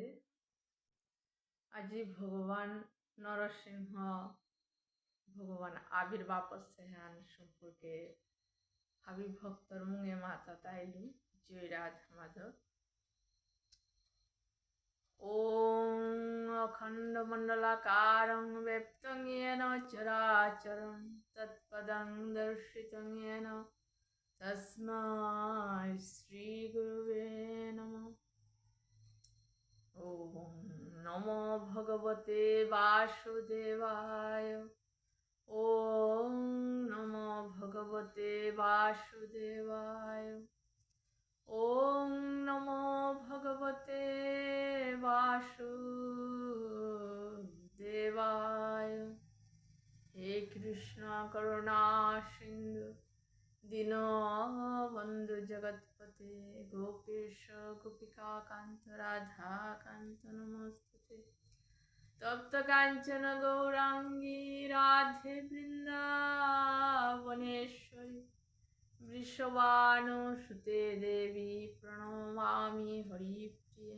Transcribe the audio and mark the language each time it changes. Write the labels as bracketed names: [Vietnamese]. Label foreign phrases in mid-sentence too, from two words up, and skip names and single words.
[Bishnupriya] আজি ভগবান নরসিংহ ভগবান আবির্ভাব সেহান সম্পর্কে হাবি ভক্তর মুঙে মাতা তাইলু জয় রাধা মাধব। [Sanskrit] ওম অখণ্ড মণ্ডলাকারং ব্যপ্তং येन চরাচরং তৎপদং দর্শিতং येन তস্মাৎ শ্রী গুরুবে নমঃ। ওম নমো ভগবতে বাসুদেবায়। ওম নমো ভগবতে বাসুদেবায়। ওম নমো ভগবতে বাসুদেবায়। হে কৃষ্ণ করুণা সিন্ধু দীনবন্ধু জগৎপতে গোপীশ গোপিকা কান্ত রাধা কান্ত নমস্তুতে। তপ্ত কাঞ্চন গৌরাঙ্গী রাধে বৃন্দাবনেশ্বরী বৃষভানুসুতে দেবী প্রণমামি হরিপ্রিয়ে।